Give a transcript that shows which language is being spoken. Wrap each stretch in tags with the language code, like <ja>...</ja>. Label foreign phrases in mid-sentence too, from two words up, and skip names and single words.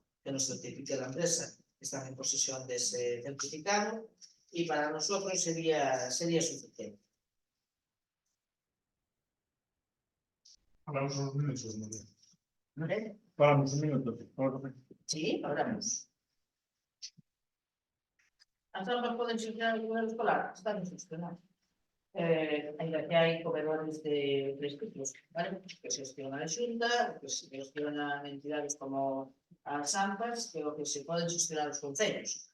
<es>Que nos certifique la empresa que están en posesión de ese certificado y para nosotros sería suficiente. Paramos unos minutos, María. ¿Vale? Paramos un minuto. Sí, hablamos.</es> <gl>As AMPAs poden xestionar o comedor escolar? Están xestionados. Ainda que hai comedores de prescritos, ¿vale? Que se gestiona a Xunta, que se gestionan entidades como as AMPAs, que o que se poden xestionar os concellos.</gl>